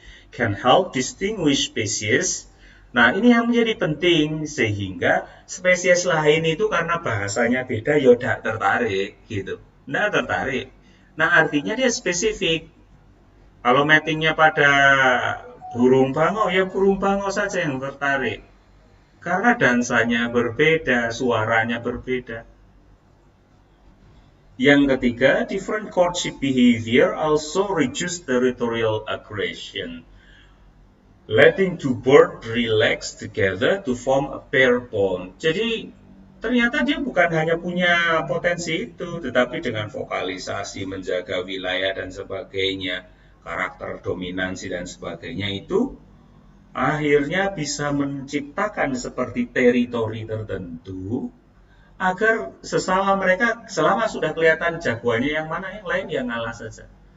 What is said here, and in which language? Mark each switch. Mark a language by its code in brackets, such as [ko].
[en] Can help distinguish species. [id] Nah, ini yang menjadi penting sehingga spesies lain itu karena bahasanya beda, ya tidak tertarik gitu. Tidak tertarik. Nah, artinya dia spesifik. Kalau matingnya pada burung bangau, ya burung bangau saja yang tertarik. Karena dansanya berbeda, suaranya berbeda. Yang ketiga, [en] different courtship behavior also reduce territorial aggression. Letting two birds relax together to form a pair bond. [id] Jadi ternyata dia bukan hanya punya potensi itu, tetapi dengan vokalisasi, menjaga wilayah dan sebagainya, karakter dominansi dan sebagainya itu akhirnya bisa menciptakan seperti teritori tertentu agar sesama mereka selama sudah kelihatan jagoannya yang mana, yang lain yang ngalah saja.